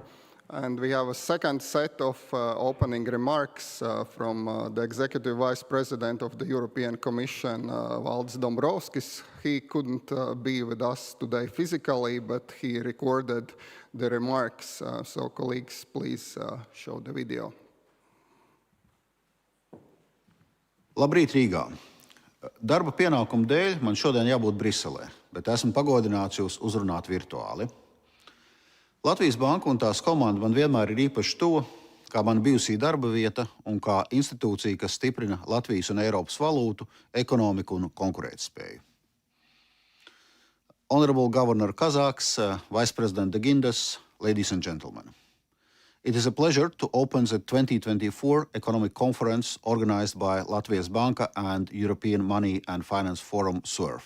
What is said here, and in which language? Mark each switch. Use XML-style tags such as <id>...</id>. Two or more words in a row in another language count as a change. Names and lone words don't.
<en>And we have a second set of opening remarks from the Executive Vice President of the European Commission, Valdis Dombrovskis. He couldn't be with us today physically, but he recorded the remarks. So colleagues, please show the video.</en> <lv>Labrīt, Rīgā. Darba pienākumu dēļ man šodien jābūt Briselē, bet esmu pagodināts jūs uzrunāt virtuāli. Latvijas Banka un tās komanda man vienmēr ir īpaši tuva, kā man bijusī darba vieta un kā institūcija, kas stiprina Latvijas un Eiropas valūtu, ekonomiku un konkurētspēju.</lv> <en>Honorable Governor Kazāks, Vice President Guindos, ladies and gentlemen. It is a pleasure to open the 2024 Economic Conference organized by Latvijas Banka and European Money and Finance Forum SUERF.</en>